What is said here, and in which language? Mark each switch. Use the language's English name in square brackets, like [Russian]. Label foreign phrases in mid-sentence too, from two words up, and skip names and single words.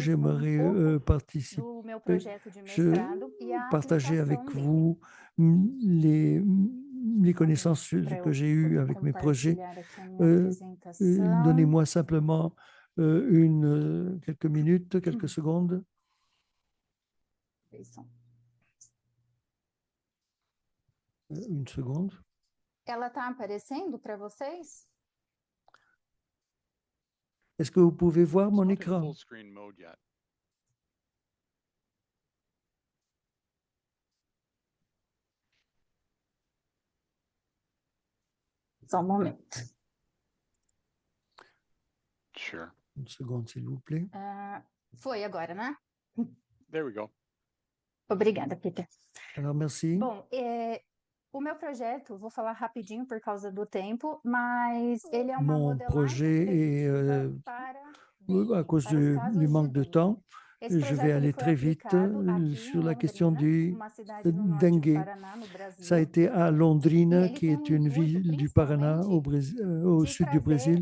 [French] J'aimerais partager avec vous les connaissances que j'ai eues avec mes projets. Donnez-moi simplement quelques minutes, quelques secondes. Une seconde. [Portuguese] Ela está aparecendo para vocês? [French] Est-ce que vous pouvez voir mon écran? [Portuguese] Só momento. [English] Sure. [French] Une seconde, s'il vous plaît. [Portuguese] Foi agora, né? [English] There we go. [Portuguese] Obrigada, Peter. [French] Alors, merci. [Portuguese] Bom, o meu projeto, vou falar rapidinho por causa do tempo, mas ele é uma [French] Mon projet est, à cause du manque de temps, je vais aller très vite sur la question du dengue. Ça a été à Londrina, qui est une ville du Paraná, au sud du Brésil.